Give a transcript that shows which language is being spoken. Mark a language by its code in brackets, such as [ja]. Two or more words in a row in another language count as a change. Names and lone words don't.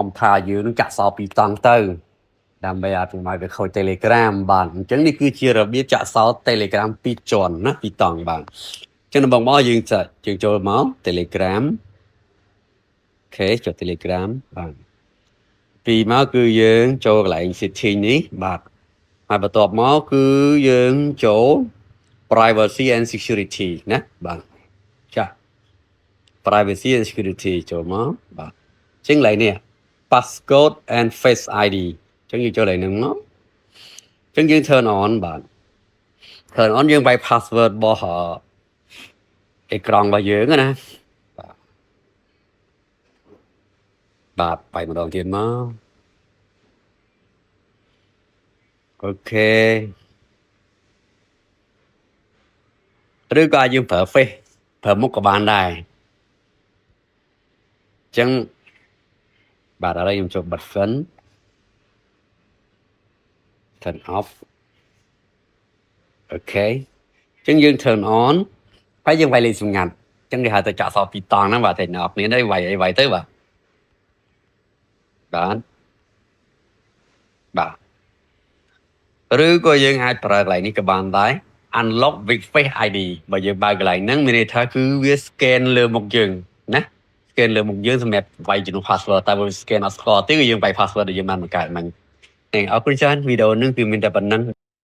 [km] ថាយើងនឹងចាក់សោពីតង់ទៅដើម្បីឲ្យពុំឲ្យវាខូច Telegram បាទអញ្ចឹងនេះគឺជារបៀបចាក់សោ Telegram ពីរជា ន់ណាពីរតង់បាទអញ្ចឹងដំបូងមកយើងចូលមក Telegram អូខេចុច Telegram បាទពីមក គឺយើងចូលកន្លែង setting នេះបាទហើយបន្ទាប់មកគឺយើងចូល [en] privacy and security [km] ណាបាទចា [en] privacy and security [km] ចូលមកបាទអញ្ចឹងកន្លែងនេះ [en] passcode and face ID [km] អញ្ចឹងយើងចូលកន្លែងហ្នឹងមកអញ្ចឹងយើង [en] turn on [km] បាទ [en] turn on [km] យើងវាយ password របស់អេក្រង់របស់យើងណា បាទបាយម្ដងទៀតមកអូខេឬក៏យើងប្រើ face ប្រើមុខក៏បានដែរអញ្ចឹងបាទឥឡូវខ្ញុំចូលបិទ [en] turn off [km] អូខេអញ្ចឹងយើង [en] turn on [km] ហើយយើងវាយលេខសម្ងាត់អញ្ចឹងគេហៅទៅចាក់សោពីរតង់ហ្នឹងបាទតែអ្នកគ្នានេះវាយទៅបាទ ឬក៏យើងអាចប្រើកន្លែងនេះក៏បានដែរ [en] unlock with face ID [km] បើយើងបើកកន្លែងហ្នឹងមានន័យថាគឺវា scan លើមុខយើងណា scan លើមុខយើងសម្រាប់វាយជំនួស password តែបើ scan អត់ស្គាល់ទេគឺយើងវាយ password ដែលយើងបានបង្កើតមិញអរគុណច្រើនវីដេអូហ្នឹងគឺមានតែប៉ុណ្្នឹង